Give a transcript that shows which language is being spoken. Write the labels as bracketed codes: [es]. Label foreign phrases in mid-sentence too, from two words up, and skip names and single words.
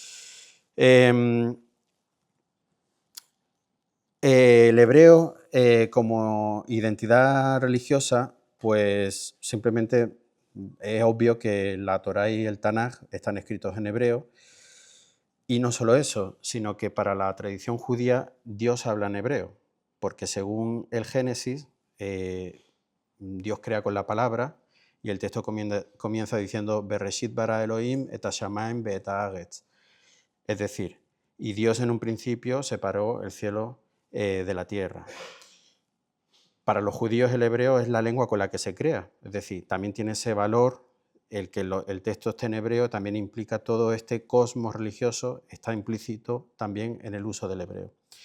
[es] El hebreo como identidad religiosa, pues simplemente es obvio que la Torá y el Tanaj están escritos en hebreo. Y no solo eso, sino que para la tradición judía Dios habla en hebreo, porque según el Génesis, Dios crea con la palabra y el texto comienza diciendo [he] בראשית ברא אלהים את השמים ואת הארץ. [es] Es decir, y Dios en un principio separó el cielo de la tierra. Para los judíos el hebreo es la lengua con la que se crea, es decir, también tiene ese valor. El que el texto esté en hebreo también implica todo este cosmos religioso, está implícito también en el uso del hebreo.